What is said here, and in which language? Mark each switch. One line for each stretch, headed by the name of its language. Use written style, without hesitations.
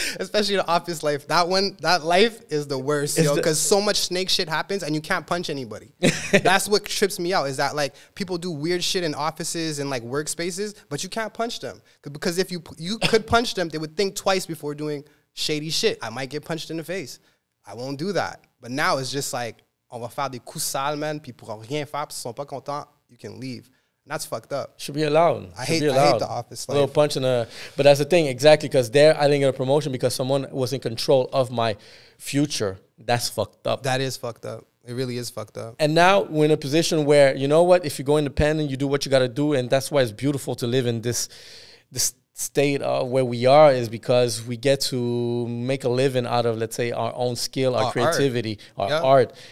English: Especially the office life. That life is the worst, yo, because so much snake shit happens and you can't punch anybody. That's what trips me out, is that like people do weird shit in offices and like workspaces, but you can't punch them. Because if you could punch them, they would think twice before doing shady shit. I might get punched in the face. I won't do that. But now it's just like,
French: on va faire des coups sales, man, puis ils pourront rien faire, puis s'ils sont pas contents,
English: you can leave. And that's fucked up. Should be allowed. I hate the office life. A little punch in the... But that's the thing, exactly, because there I didn't get a promotion because someone was in control of my future. That's fucked up. That is fucked up. It really is fucked up. And now we're in a position where, you know what, if you go independent, you do what you got to do, and that's why it's beautiful to live in this state where we are, is because we get to make a living out of, let's say, our own skill, our creativity, our art.